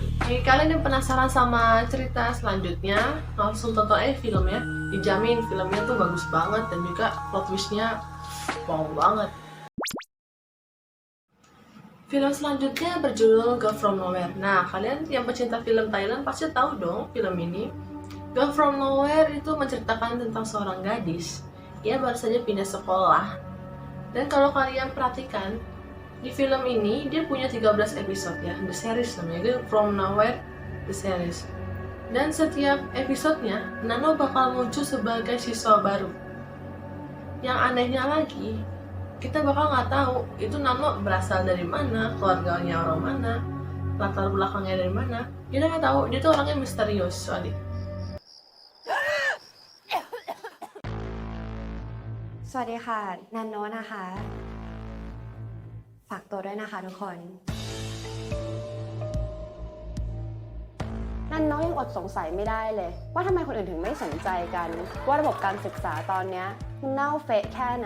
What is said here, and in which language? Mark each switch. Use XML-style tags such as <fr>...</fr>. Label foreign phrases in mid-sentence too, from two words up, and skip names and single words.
<id>Bagi kalian yang penasaran sama cerita selanjutnya, langsung tonton aja filmnya. Dijamin filmnya tuh bagus banget, dan juga</id> <en>plot twistnya</en> <id>wow banget. Film selanjutnya berjudul Girl From Nowhere. Nah, kalian yang pecinta film Thailand pasti tahu dong film ini. Girl from Nowhere itu menceritakan tentang seorang gadis. Ia baru saja pindah sekolah. Dan kalau kalian perhatikan, di film ini dia punya 13 episode ya, The Series namanya, Girl from Nowhere The Series. Dan setiap episodenya, Nano bakal muncul sebagai siswa baru. Yang anehnya lagi, kita bakal nggak tahu itu Nano berasal dari mana, keluarganya orang mana, latar belakangnya dari mana. Kita nggak tahu, dia tuh orangnya misterius soalnya.</id> <th>สวัสดีค่ะนันโนนะคะ ฝากตัวด้วยนะคะทุกคน นันโนยังอดสงสัยไม่ได้เลย ว่าทำไมคนอื่นถึงไม่สนใจกัน ว่าระบบการศึกษาตอนเนี้ยมันเน่าเฟะแค่ไหน</th>